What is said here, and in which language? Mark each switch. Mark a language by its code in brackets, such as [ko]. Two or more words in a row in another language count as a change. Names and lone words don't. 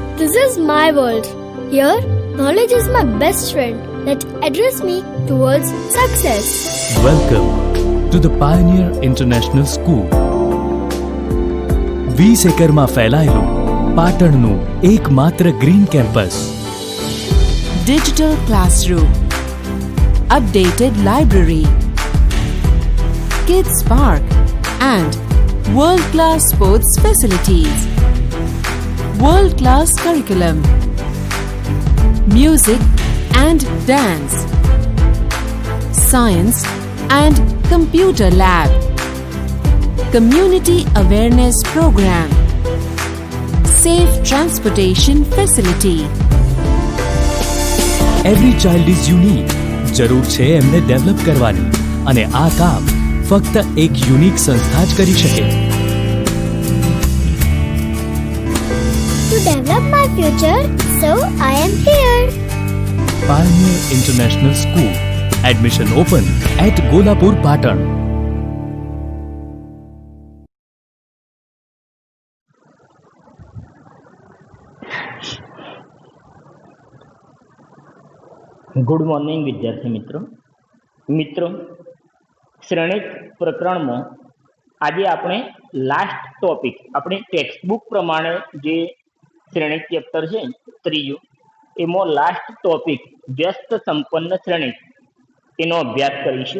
[en] This is my world. Here, knowledge is my best friend that addresses me towards success. Welcome to the Pioneer International School. [gu] 20 એકરમાં ફેલાયેલું પાટણનું એકમાત્ર ગ્રીન કેમ્પસ. [en] Digital classroom, updated library, kids park and world-class sports facilities, world-class curriculum, music and dance, science and computer lab, community awareness program, safe transportation facility. every child is unique. [gu] જરૂર છે એમને ડેવલપ કરવાની અને આ કામ ફક્ત એક યુનિક સંસ્થા જ કરી શકે. [en] To develop my future, so I am here. Pioneer International School. Admission open at Golapur, Patan. good morning [gu] વિદ્યાર્થી મિત્રો શ્રેણિક પ્રકરણમાં આજે આપણે [en] last topic [gu] આપણે ટેક્સ્ટબુક પ્રમાણે જે શ્રેણિક ચેપ્ટર છે ત્રીજું એમાં [en] last topic [gu] વ્યસ્ત સંપન્ન શ્રેણિક એનો અભ્યાસ કરીશું.